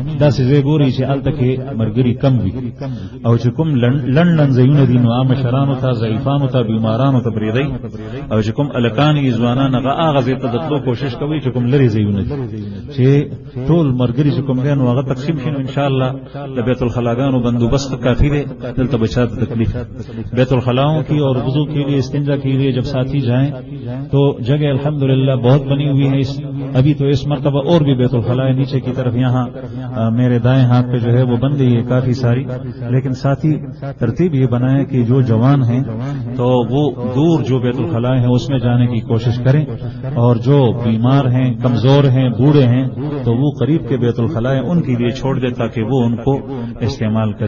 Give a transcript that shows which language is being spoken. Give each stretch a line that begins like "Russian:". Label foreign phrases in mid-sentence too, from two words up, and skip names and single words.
Pashto: داسې ځای ګورئ چې هلته کې مرګري کم وي، او چې کوم لنډ ځایونه دي نو عام مشرانو ته، ضعیفانو ته، بیمارانو ته پرېږدئ، او چې کوم الکان یې ځوانان هغه ځای ته د تلو کوشش کوئ چې کوم لرې ځایونه دي چې ټول مرګري چې کوم دی نو هغه تقسیم شي. نو انشاءالله د بیت الخلاګانو بندوبست
Urdu: کافی ہے،
Pashto: دلتا بچا تکلیف.
Urdu: بیت الخلاؤں کی اور وضو کے لیے، استنجا کے لیے جب ساتھی جائیں تو جگہ الحمدللہ بہت بنی ہوئی ہے. ابھی تو اس مرتبہ اور بھی بیت الخلاء نیچے کی طرف یہاں میرے دائیں ہاتھ پہ جو ہے وہ بن گئی ہے کافی ساری، لیکن ساتھی ترتیب یہ بنائے کہ جو جوان ہیں تو وہ دور جو بیت الخلاء ہیں اس میں جانے کی کوشش کریں، اور جو بیمار ہیں، کمزور ہیں، بوڑھے ہیں تو وہ قریب کے بیت الخلاء ہیں ان کے لیے چھوڑ دے تاکہ وہ ان کو استعمال کریں.